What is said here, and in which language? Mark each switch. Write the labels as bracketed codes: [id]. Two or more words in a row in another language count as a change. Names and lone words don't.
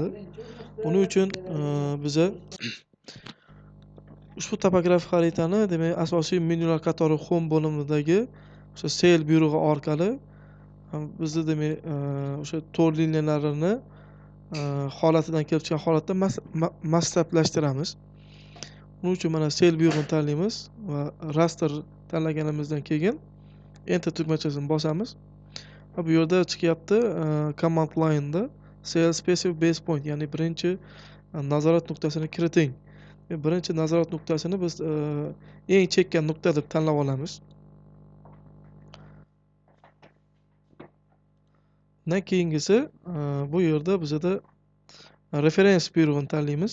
[uz] Buning uchun biza ushbu topografik xaritani demak asosiy menyular qatori home bo'limidagi o'sha cell buyrug'i orqali bizni demak o'sha to'r liniyalarini holatidan kelib chiqqan holatda masshtablashtiramiz. Buning uchun mana cell buyrug'ini tanlaymiz va raster tanlaganimizdan keyin enter tugmachasini bosamiz. Va bu yerda chiqyapti [en] command line'da cell specific base point, [uz] ya'ni birinchi nazorat nuqtasini kiriting. Birinchi nazorat nuqtasini biz eng chekkan nuqta deb tanlab olamiz. Undan keyingisi bu yerda bizada referens buyrug'ini tanlaymiz.